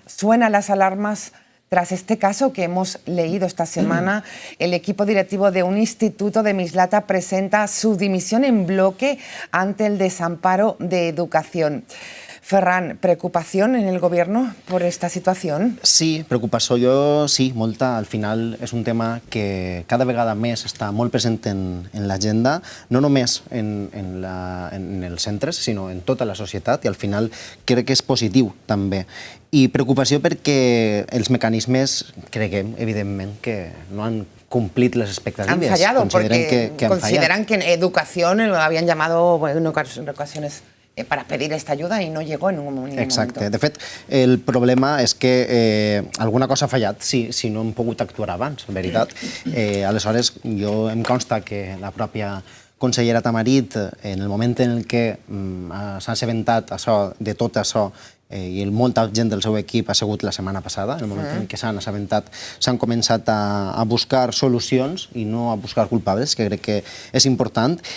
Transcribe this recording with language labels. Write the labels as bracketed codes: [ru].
[es] ¿Suenan las alarmas? Tras este caso que hemos leído esta semana, el equipo directivo de un instituto de Mislata presenta su dimisión en bloque ante el desamparo de educación. Ferran, ¿preocupación en el Gobierno por esta situación? Sí, [ca] preocupació, sí, molta. Al final és un tema que cada vegada més està molt present en l'agenda, no només en els centres, sinó en tota la societat, i al final crec que és positiu també. I preocupació perquè els mecanismes, creguem, evidentment, que no han cumplit les expectatives. [es] Han fallado, porque que consideran que en educación lo habían llamado en ocasiones para pedir esta ayuda i no llegó [ca] en un moment. Exacte. De fet, el problema és que alguna cosa ha fallat si no hem pogut actuar abans, en veritat. Aleshores, jo em consta que la pròpia consellera Tamarit, en el moment en què s'ha assabentat de tot això, i molta gent del seu equip ha sigut la setmana passada, en el moment en què s'han assabentat, s'han començat a buscar solucions i no a buscar culpables, que crec que és important.